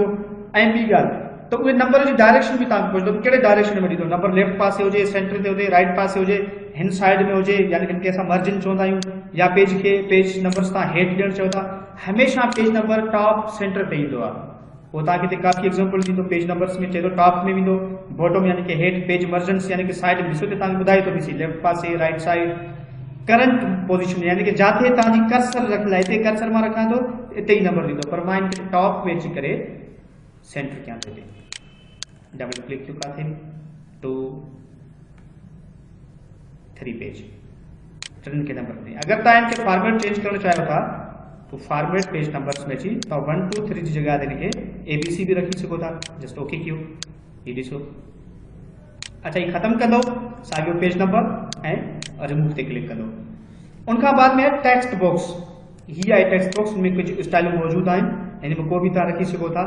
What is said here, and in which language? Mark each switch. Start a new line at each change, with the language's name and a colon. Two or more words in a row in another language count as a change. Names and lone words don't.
Sindhi: ऐं ॿी ॻाल्हि त उहे नंबर जी डायरेक्शन बि तव्हांखे पुछंदो कहिड़े डायरेक्शन में ॾींदो, नंबर लेफ्ट पासे हुजे, सेंटर ते हुजे, राइट पासे हुजे, हिन साइड में हुजे, यानी कि हिनखे असां मार्जिन चवंदा आहियूं, या पेज खे
English: page numbers
Sindhi: तव्हां हेठि ॾियणु चओ था, हमेशह
English: page number top center
Sindhi: ते ईंदो आहे। पोइ तव्हांखे हिते काफ़ी एग्जाम्पल ॾींदो,
English: page numbers
Sindhi: में चए थो टॉप में वेंदो, बॉटम यानी कि हेठि,
English: page margins
Sindhi: यानी कि साइड में ॾिसो त तव्हांखे ॿुधाए थो ॾिसी लेफ्ट पासे,
English: right side, current position
Sindhi: यानी कि जिथे तव्हांजी कर्सर रखियल आहे, हिते कर्सर मां रखां थो हिते ई नंबर ॾींदो, पर मां हिनखे टॉप में अची करे सेंटर कयां थो।
English: double click
Sindhi: कयो काथे 2 3 पेज टिनि खे नंबर में। अगर तव्हां इनके
English: format change
Sindhi: करणु चाहियो था तो
English: format page numbers
Sindhi: में अची तव्हां 1 2 3 जी जगह ते इनके ABC भी रखी सको था।
English: just OK
Sindhi: कयो, ये ॾिसो। अच्छा, ये खत्म कंदो साॻियो
English: page number
Sindhi: ऐं रिमूव ते क्लिक कंदो। उनखां बाद में
English: text box,
Sindhi: ही आहे
English: text box
Sindhi: में कुछ स्टाइल मौजूद आहिनि, हिन में को भी तव्हां रखी सको था।